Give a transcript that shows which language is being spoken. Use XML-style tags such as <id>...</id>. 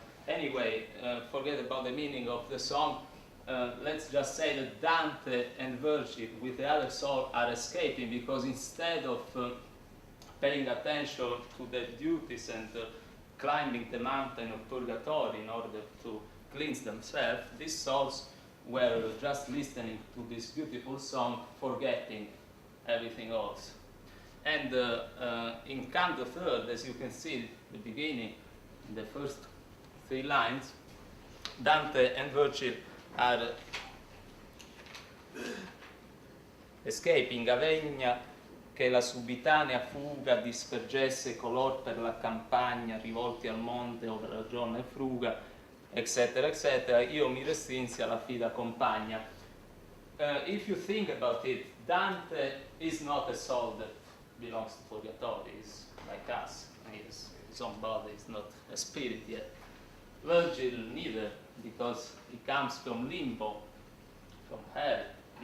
<en>But anyway, forget about the meaning of the song. Let's just say that Dante and Virgil with the other soul are escaping because instead of paying attention to their duties and climbing the mountain of Purgatory in order to cleanse themselves, these souls were just listening to this beautiful song, forgetting everything else. And in Canto 3rd, as you can see at the beginning, in the first 3 lines, Dante and Virgil are escaping</en> <it>avegna che la subitanea fuga dispergesse color per la campagna, rivolti al monte ove ragione fruga, eccetera, eccetera, io mi restrinsi alla fida compagna.</it> <en>If you think about it, Dante is not a soul that belongs to Purgatorio, he's like us, his own body is not a spirit yet. Virgil neither, because he comes from limbo, from hell.</en>